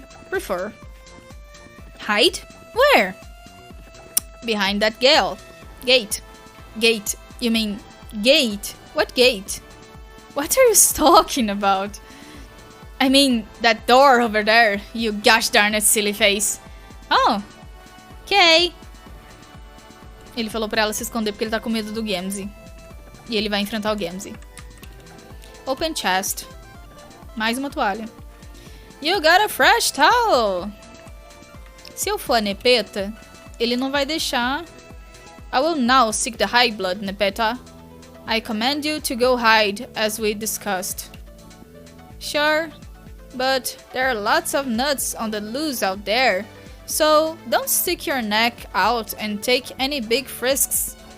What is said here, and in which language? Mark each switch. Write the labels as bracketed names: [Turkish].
[English] Prefer. Hide? Where? Behind that gate. Gate. You mean gate? What gate? What are you talking about? I mean, that door over there, you gosh darn it silly face. Oh, ok. [Portuguese] Ele falou pra ela se esconder porque ele tá com medo do Gamzee. E ele vai enfrentar o Gamzee. [English] Open chest. [Portuguese] Mais uma toalha. [English] You got a fresh towel. [Portuguese] Se eu for a Nepeta, ele não vai deixar. [English] I will now seek the high blood, Nepeta. I command you to go hide, as we discussed. Sure, but there are lots of nuts on the loose out there, so don't stick your neck out and take any big risks.